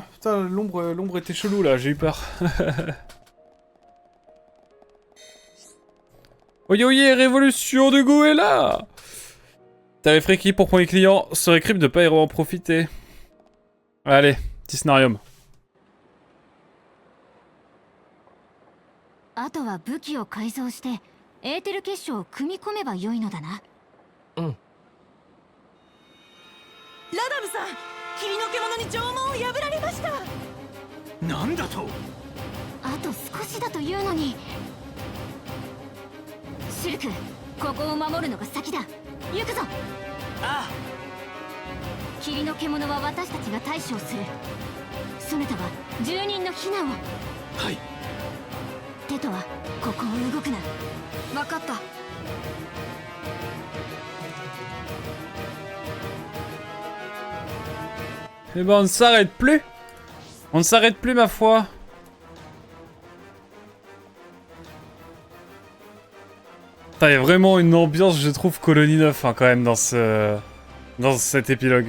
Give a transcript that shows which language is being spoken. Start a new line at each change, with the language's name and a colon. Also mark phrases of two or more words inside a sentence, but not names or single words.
French: Putain, l'ombre était chelou là, j'ai eu peur. Oye oye, révolution du goût est là. Tarif requis pour premier client, serait crime de pas y en profiter. Allez, petit scénarium.
Japanese: あとは武器を改造してエーテル結晶を組み込めば良いのだな。うん。ラダムさん、霧の獣に縄文を破られました。なんだと？あと少しだというのに。シルク、ここを守るのが先だ。行くぞ。ああ。霧の獣は私たちが対処する。ソネタは住人の避難を。はい。テトはここを動くな。分かった。
French: Eh ben on ne s'arrête plus. On ne s'arrête plus ma foi. Putain, il y a vraiment une ambiance, je trouve, Colonie 9 hein, quand même dans cet épilogue.